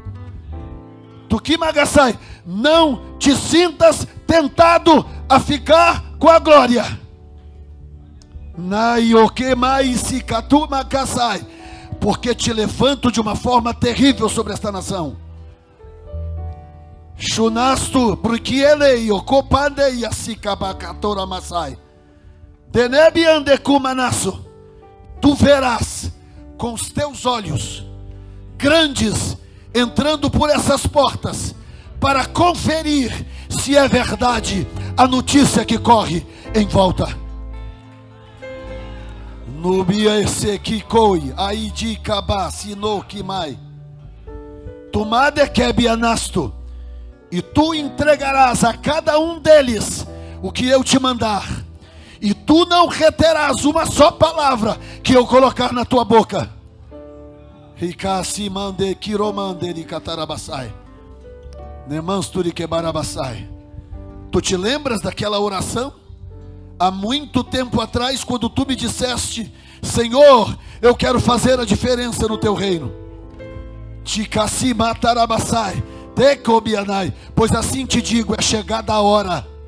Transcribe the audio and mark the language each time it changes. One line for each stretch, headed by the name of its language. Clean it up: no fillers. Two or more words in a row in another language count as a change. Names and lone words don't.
Portuguese: Não te sintas tentado a ficar com a glória. Porque te levanto de uma forma terrível sobre esta nação. Shunastu, porque ele ocupande e asikabacatora masai. Denebi andecumanasso. Tu verás com os teus olhos grandes entrando por essas portas para conferir se é verdade a notícia que corre em volta. Nubia esse kikoi aidi kabasi no kimai. Tomade kebianasto. E tu entregarás a cada um deles o que eu te mandar. E tu não reterás uma só palavra que eu colocar na tua boca. Rikasi mande kiromande de katarabasai. Nemansturi kebarabasai. Tu te lembras daquela oração? Há muito tempo atrás, quando tu me disseste: Senhor, eu quero fazer a diferença no teu reino. Tikasi matarabasai. Tecobianai. Pois assim te digo, é chegada a hora.